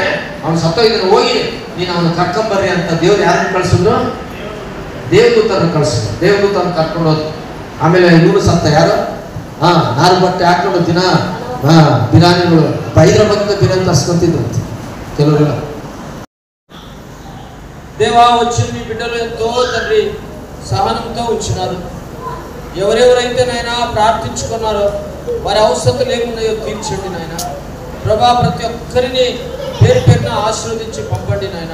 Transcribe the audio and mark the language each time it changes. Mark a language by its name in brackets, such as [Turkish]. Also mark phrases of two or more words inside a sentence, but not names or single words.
[Kannada] ಅವನು ಸತ್ತೋಗಿದ್ದಾನೆ, ಹೋಗಿ ನೀನು ಅವನು ಕರ್ಕೊಂಬರ್ರಿ ಅಂತ ದೇವ್ರು ಯಾರನ್ನು ಕಳ್ಸಿದ್ರು? ದೇವದೂತರನ್ನು ಕಳ್ಸಿದ್ರು. ದೇವದೂತರನ್ನು ಕರ್ಕೊಂಡು ಹೋದ್ರು. ಆಮೇಲೆ ಇವನು ಸತ್ತ. ಯಾರು? ನಾರು ಬಟ್ಟೆ ಹಾಕೊಂಡು ದಿನ ಬಿರಿಯಾನಿಗಳು, ಹೈದರಾಬಾದಿಂದ ಬಿರಿಯಾನಿ ತರ್ಸ್ಕೊಂತಿದ್ರು ಕೆಲವರೆಲ್ಲ. [Telugu] దేవా వచ్చి మీ బిడ్డలు ఎంతో తండ్రి సహనంతో ఉంచినారు. ఎవరెవరైతే నాయన ప్రార్థించుకున్నారో వారి అవసరతలు ఏమున్నాయో తీర్చండి నాయన. ప్రభా ప్రతి ఒక్కరిని పేరు పేరున ఆశీర్వదించి పంపండి నాయన.